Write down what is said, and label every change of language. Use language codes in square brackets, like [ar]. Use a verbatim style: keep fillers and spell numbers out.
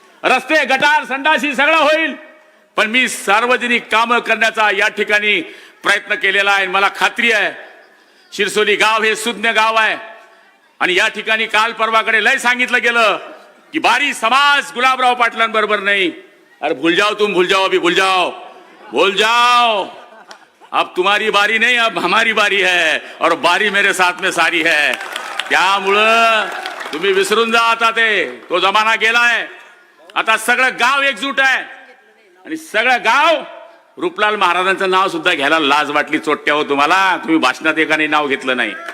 [mr] रस्ते गटार संडाशी सगळं होईल पण मी सार्वजनिक काम करण्याचा या ठिकाणी प्रयत्न केलेला आहे. मला खात्री आहे शिरसोली गाव हे सुज्ञ गाव आहे. आणि या ठिकाणी काल परवाकडे लय सांगितलं गेलं की बारी समाज गुलाबराव पाटलांबरोबर नाही. [hi] अरे भूल जाओ तुम भूल जाओ अभी भूल जाओ भूल जाओ. अब तुम्हारी बारी नहीं अब हमारी बारी है और बारी मेरे साथ में सारी है. [mr] त्यामुळं तुम्ही विसरून जा आता ते. तो जमाना गेलाय. आता सगळं गाव एकजूट आहे आणि सगळं गाव रूपलाल महाराजांचं नाव सुद्धा घ्यायला लाज वाटली चोट्या हो तुम्हाला. तुम्ही भाषणात एकाने नाव घेतलं नाही.